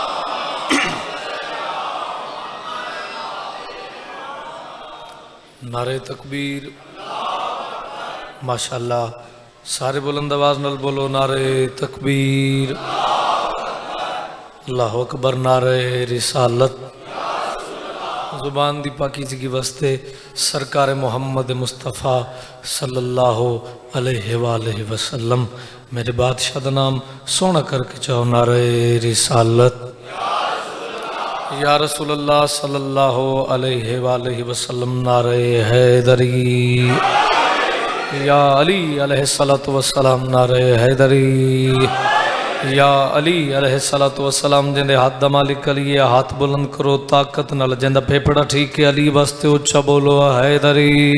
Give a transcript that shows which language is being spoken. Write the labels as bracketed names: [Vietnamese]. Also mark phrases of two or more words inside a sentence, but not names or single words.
[Punjabi] نعرہ تکبیر ماشاءاللہ سارے بلند آواز نال بولو نعرہ تکبیر [Arabic] الله أكبر [Punjabi] نعرہ رسالت. زبان دی پاکیزگی واسطے سرکار محمد مصطفیٰ [Arabic] صلى الله عليه وسلم [Punjabi] میرے بادشاہ دا ناں سوہنا کر کے چاہو نعرہ رسالت. [Arabic] يا رسول الله صلى الله عليه وسلم [Punjabi] نعرہ حیدری. [Arabic] يا علي عليه الصلاة والسلام [Punjabi] نعرہ حیدری. [Arabic] يا علي عليه الصلاة والسلام [Punjabi] جندے ہتھ دا مالک علی ہے ہتھ بلند کرو طاقت نال جندا پھیپھڑا ٹھیک ہے علی واسطے اُچا بولو حیدری.